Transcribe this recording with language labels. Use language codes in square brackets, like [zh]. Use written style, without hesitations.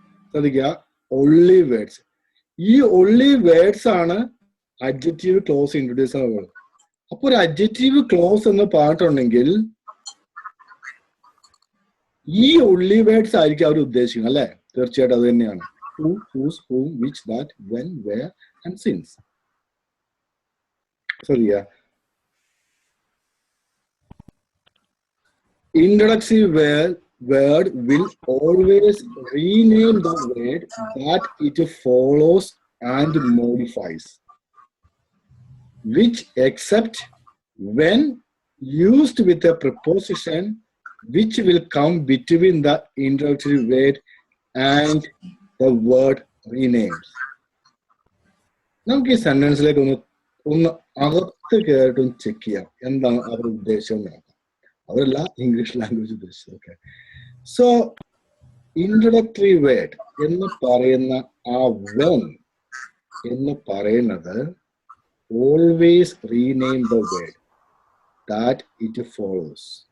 [ml] ശ്രദ്ധിക്കുക, only words. ഈ only words ആണ് അഡ്ജക്റ്റീവ് ക്ലോസ് ഇൻട്രൊഡ്യൂസ് ആവുന്നത്. അപ്പൊ ഒരു അഡ്ജക്റ്റീവ് ക്ലോസ് എന്ന് പറഞ്ഞിട്ടുണ്ടെങ്കിൽ ഈ ഒൺലി വേർഡ്സ് ആയിരിക്കും അവർ ഉദ്ദേശിക്കുന്നത് അല്ലെ. തീർച്ചയായിട്ടും അത് തന്നെയാണ്. [en] Who, whose, whom, which, that, when, where and since. [ml] ശ്രദ്ധിക്കുക, [en] introductory word will always rename the word that it follows and modifies, which except when used with a preposition which will come between the introductory word and the word renames. [ml] നമുക്ക് ഈ സെന്റൻസിലേക്ക് ഒന്ന് അകത്ത് കയറിട്ടൊന്ന് check ചെയ്യാം എന്താണ് അവരുടെ ഉദ്ദേശം. അവരല്ല English language ഉദ്ദേശിച്ചത്. ഓക്കെ, സോ ഇൻട്രൊഡക്ടറി വേർഡ് എന്ന് പറയുന്ന ആ വെൻ എന്ന് പറയുന്നത് [en] Always rename the word that it follows.